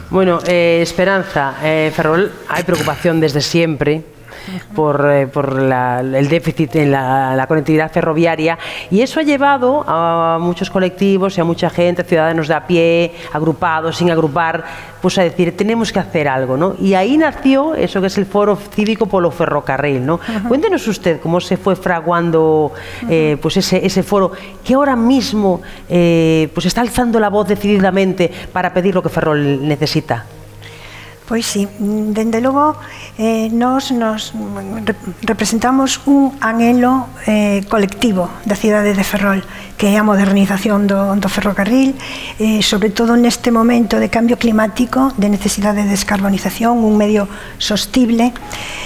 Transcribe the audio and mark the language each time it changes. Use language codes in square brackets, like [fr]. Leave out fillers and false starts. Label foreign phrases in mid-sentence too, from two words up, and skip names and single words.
[es] Bueno, Esperanza, Ferrol, hay preocupación desde siempre por el déficit en la conectividad ferroviaria, y eso ha llevado a muchos colectivos y a mucha gente, ciudadanos de a pie, agrupados, sin agrupar, pues a decir, tenemos que hacer algo, ¿no? Y ahí nació eso que es el Foro Cívico polo Ferrocarril, ¿no? Cuéntenos usted cómo se fue fraguando pues ese foro que ahora mismo pues está alzando la voz decididamente para pedir lo que Ferrol necesita. [gl] Pois sí, dende logo nos representamos un anhelo colectivo da cidade de Ferrol, que é a modernización do ferrocarril, sobre todo neste momento de cambio climático, de necesidade de descarbonización, un medio sostible.